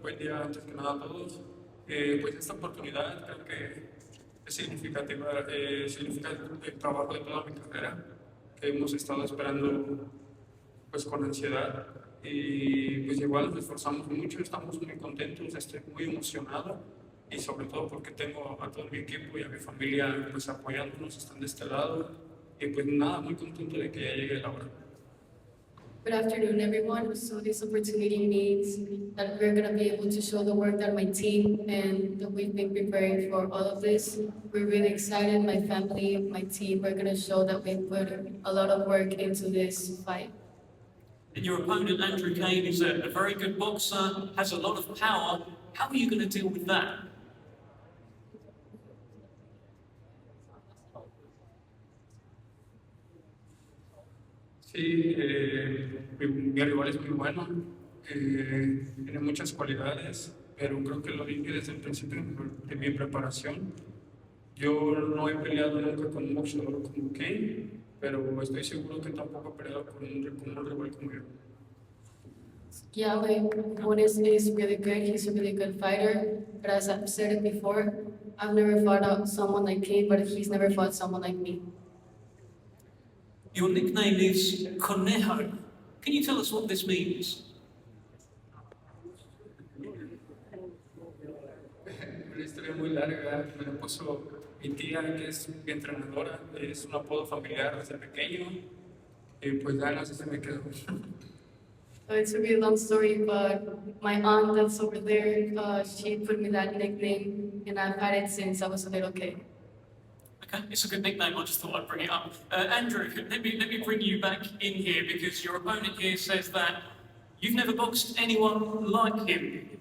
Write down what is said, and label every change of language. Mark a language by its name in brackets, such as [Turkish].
[Spanish] Buen día antes que nada a todos. Pues esta oportunidad creo que es significativa, significa el trabajo de toda mi carrera que hemos estado esperando pues con ansiedad y pues igual nos esforzamos mucho, estamos muy contentos, estoy muy emocionado y sobre todo porque tengo a todo mi equipo y a mi familia pues apoyándonos, están de este lado y pues nada, muy contento de que ya llegue la hora. [English] Good afternoon, everyone. So this opportunity means that we're going to be able to show the work that my team and that we've been preparing for all of this. We're really excited. My family, my team, we're going to show that we put a lot of work into this fight. And your opponent, Andre Cain, is a very good boxer, has a lot of power. How are you going to deal with that? [Spanish] Sí, mi rival es muy bueno, tiene muchas cualidades, pero creo que lo dije desde el principio de mi preparación. Yo no he peleado nunca con un boxeador como Cain, pero estoy seguro que tampoco he peleado con un rival como yo. [English] Yeah, like Juanes is really good. He's a really good fighter. But as I've said it before, I've never fought out someone like Cain, but he's never fought someone like me. Your nickname is Conejo. Can you tell us what this means? [Spanish] Una historia muy larga, me lo puso mi tía, que es mi entrenadora, es un apodo familiar desde pequeño, y pues ya no sé si me quedó. [English] So it's a really long story, but my aunt that's over there, she put me that nickname, and I've had it since I was a little kid. Okay, it's a good nickname, I just thought I'd bring it up. Andrew, let me bring you back in here because your opponent here says that you've never boxed anyone like him.